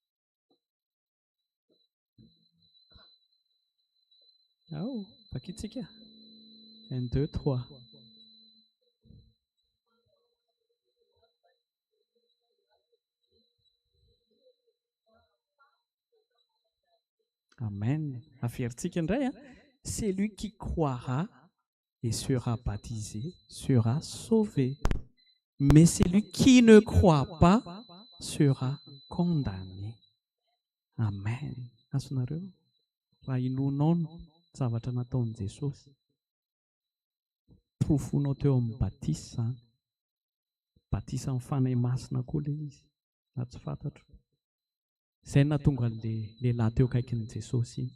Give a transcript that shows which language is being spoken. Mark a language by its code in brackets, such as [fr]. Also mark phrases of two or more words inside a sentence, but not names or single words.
[mg] Ao, vakitsika. 1, 2, 3. Amen. Aferintsika indray. [fr] Celui qui croira et sera baptisé sera sauvé. Mais celui qui ne croit pas sera condamné. [mg] Amen. Asonareo. Raha inonao ny zavatra nataon'i Jesosy. Profonao teo amin'ny batisa zany. Batisa amin'ny fanahy masina koa ilay izy. Na tsy fantatro. Izay nahatonga lehilahy teo akaikin'i Jesosy iny.